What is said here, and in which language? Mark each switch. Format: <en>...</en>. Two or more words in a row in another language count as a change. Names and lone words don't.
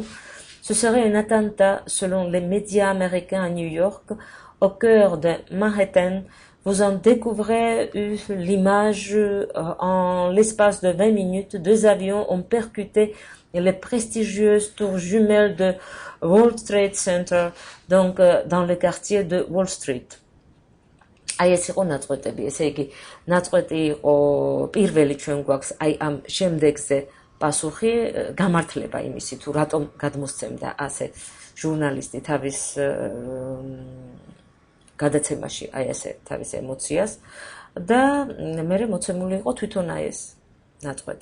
<fr>Ce serait un attentat, selon les médias américains à New York, au cœur de Manhattan. Vous en découvrez l'image en l'espace de 20 minutes. 2 avions ont percuté les prestigieuses tours jumelles de World Trade Center, donc dans le quartier de Wall Street.</fr> <ka>აი ეს იყო ნაწყვეტები, ესე იგი ნაწყვეტი იყო პირველი ჩვენ გვაქვს აი ამ შემდეგზე პასუხი, გამართლება იმისი თუ რატომ გადმოსცემდა ასე ჟურნალისტი თავის გადაცემაში აი ესე თავის ემოციას და მერე მოცემული იყო თვითონ აი ეს ნაწყვეტი.</ka>